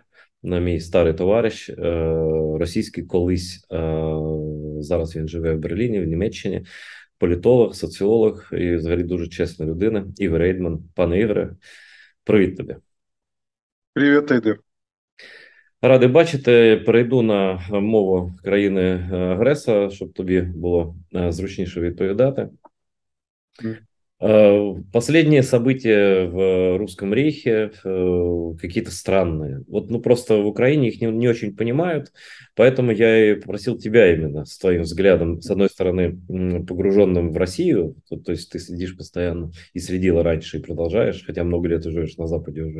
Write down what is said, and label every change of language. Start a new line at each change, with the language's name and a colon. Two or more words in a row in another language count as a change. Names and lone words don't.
Ukrainian: На мій старий товариш, російський колись, зараз він живе в Берліні, в Німеччині, політолог, соціолог і взагалі дуже чесна людина. Ігор Рейдман. Пане Ігоре, привіт тобі.
Russian: Привет, Эдер.
Ukrainian: Радий бачити. Перейду на мову країни-агресора, щоб тобі було зручніше відповідати.
Russian: Последние события в Русском Рейхе какие-то странные. Вот, ну, просто в Украине их не очень понимают, поэтому я и попросил тебя именно с твоим взглядом, с одной стороны, погруженным в Россию, то есть ты следишь постоянно и следила раньше и продолжаешь, хотя много лет живешь на Западе уже.